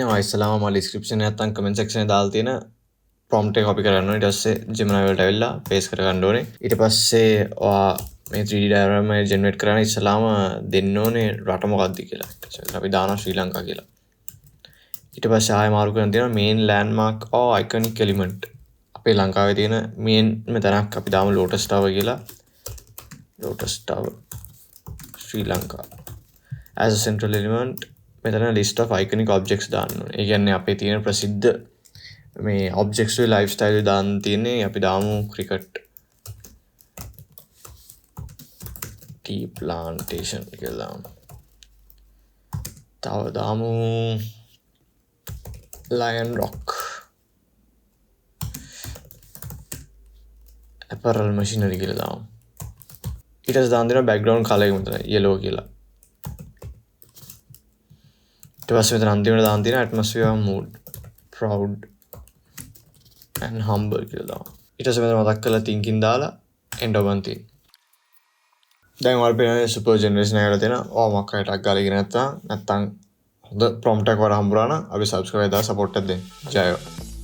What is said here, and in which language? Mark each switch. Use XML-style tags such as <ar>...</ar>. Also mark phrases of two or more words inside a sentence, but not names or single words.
<si>ඔය ඉස්සලාම මම ඩිස්ක්‍රිප්ෂන් එකේ නැත්නම්</si> <en>comment section</en> <si>එකේ දාලා තියෙන ප්‍රොම්ප්ට් එක කොපි කරගන්න ඕනේ. ඊට පස්සේ Gemini වලට ඇවිල්ලා පේස්ට් කරගන්න ඕනේ. ඊට පස්සේ ඔයා මේ</si> <en>3D diagram</en> <si>එක ජෙනරේට් කරන්න ඉස්සලාම දෙන්න ඕනේ රට මොකක්ද කියලා. අපි දානවා ශ්‍රී ලංකා කියලා. ඊට පස්සේ ආයෙ මාරු කරන්න තියෙනවා</si> <en>main landmark or iconic element.</en> <si>අපේ ලංකාවේ තියෙන main මෙතනක් අපි දාමු Lotus Tower කියලා.</si> <en>Lotus Tower ශ්‍රී ලංකා as a central element.</en> <si>මෙතන</si> <en>list of iconic objects</en> <si>දාන්න ඕනේ. ඒ කියන්නේ අපේ තියෙන ප්‍රසිද්ධ මේ objects වල lifestyle දාන්න තියෙන්නේ. අපි දාමු</si> <en>cricket tea plantation</en> <si>කියලා දාමු. තව දාමු Lion Rock</si> <en>apparel machinery</en> <si>කියලා දාමු. ඊට පස්සේ දාන්න දෙනවා</si> <en>background color</en> <si>එක මෙතන yellow කියලා. ඊට පස්සේ මෙතන අන්තිමට දාන්න තියෙනවා</si> <en>atmosphere mood proud and humble</en> <si>කියලා දාමු. ඊට පස්සේ මෙතන මතක් කරලා thinking දාලා end ඔබන් තියෙනවා. දැන් ඔයාලා පේන</si> <en>super generation</en> <si>එකකට දෙන මොකක් හරි ටක් ගාලා ඉගෙන නැත්තම් හොඳ prompt එකක් වර හම්බුනා නම් අපි subscribe දාලා support එකක් දෙන්න. ජය වේවා.</si>